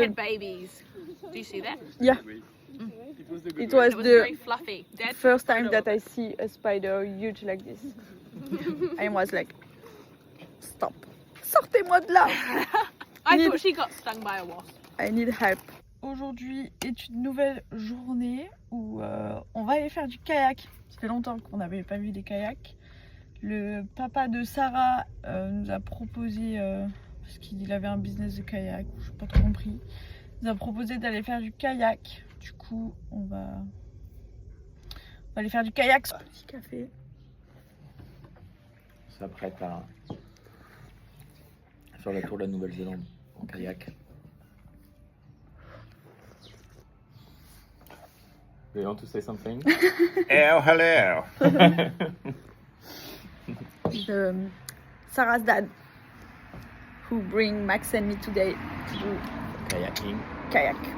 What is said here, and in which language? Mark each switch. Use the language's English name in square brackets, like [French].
[English] had babies. Do you see that? Yeah, it was It was very the fluffy. Dad, first time that I see a spider huge like this. I was like, stop. [French] Sortez-moi de là. [English] I Need- thought she got stung by a wasp. I need help. [French] Aujourd'hui est une nouvelle journée où on va aller faire du kayak. Ça fait longtemps qu'on n'avait pas vu des kayaks. Le papa de Sarah nous a proposé, parce qu'il avait un business de kayak, je n'ai pas trop compris, nous a proposé d'aller faire du kayak. Du coup, on va aller faire du kayak. Petit café. On s'apprête à faire la tour de la Nouvelle-Zélande en kayak. [English] Do you want to say something? Hello. Sarah's dad, who bring Max and me today to do Kayaking. kayak.